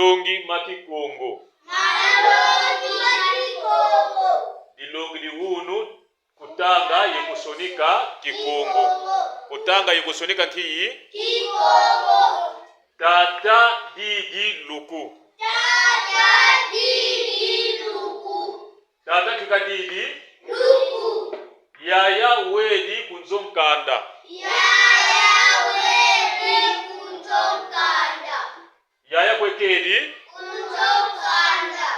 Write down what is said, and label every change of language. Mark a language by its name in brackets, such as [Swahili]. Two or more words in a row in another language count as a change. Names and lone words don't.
[Kongo] Malongi makikongo. Dilongi lihunu kutanga yekusonika kikongo. Kutanga yekusonika kiyi kikongo. Tata didi luku. Tata kika didi luku. Yaya wedi kunzomkanda. Yaya kwekedi kunzomkanda.